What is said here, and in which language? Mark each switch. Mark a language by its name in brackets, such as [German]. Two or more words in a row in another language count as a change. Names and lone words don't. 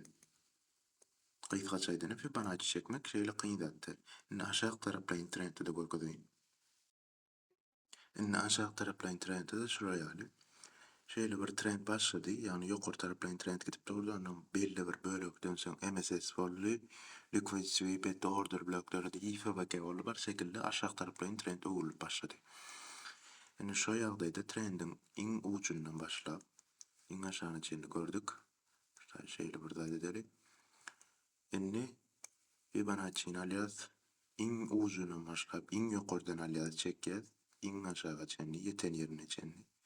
[Turkmen] Gysgaça Fibonacci çekmek şeýle kyn zatdy. Indi aşağı tarapdan trendde de görkezýän. Indi aşağı tarapdan trendde de şuraya ýaly. Şeýle bir trend başlady, ýani ýokary tarapdan trend gidip durdy, ondan belli bir bölekden soň MSS boldy, [English] liquid sweep order [Turkmen] blokları da IFBK boldy, bar şekilde aşağı tarapdan trend öwürlüp başlady. Indi şu ýagdaýda trendin iň ujundan başlap iň aşagyna çenli gördük. Şeýle bir zat edelim. Indi Fibonacci'ni alýas, iň ujundan başlap iň ýokardan alýas çekýäs, iň aşaga çenli ýeten ýerine çenli.